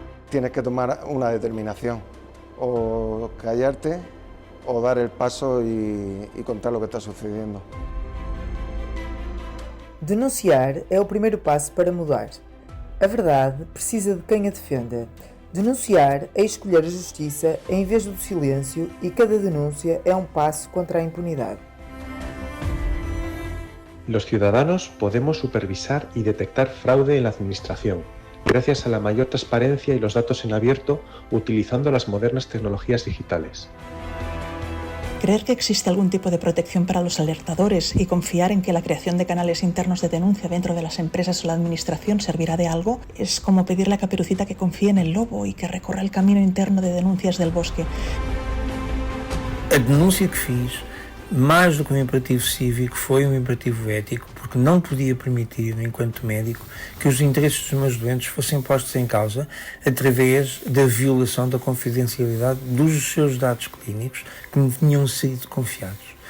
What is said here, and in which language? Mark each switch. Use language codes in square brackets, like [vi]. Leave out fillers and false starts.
[es] tienes que tomar una determinación, o callarte o dar el paso y contar lo que está sucediendo. [pt] Denunciar é o primeiro passo para mudar. A verdade precisa de quem a defenda. Denunciar é escolher a justiça em vez do silêncio e cada denúncia é um passo contra a impunidade. [es] Los ciudadanos podemos supervisar y detectar fraude en la administración, gracias a la mayor transparencia y los datos en abierto utilizando las modernas tecnologías digitales. Creer que existe algún tipo de protección para los alertadores y confiar en que la creación de canales internos de denuncia dentro de las empresas o la administración servirá de algo es como pedirle a Caperucita que confíe en el lobo y que recorra el camino interno de denuncias del bosque. [pt] A denúncia que fiz, mais do que um imperativo cívico, foi um imperativo ético, porque não podia permitir, enquanto médico, que os interesses dos meus doentes fossem postos em causa através da violação da confidencialidade dos seus dados clínicos que me tinham sido confiados.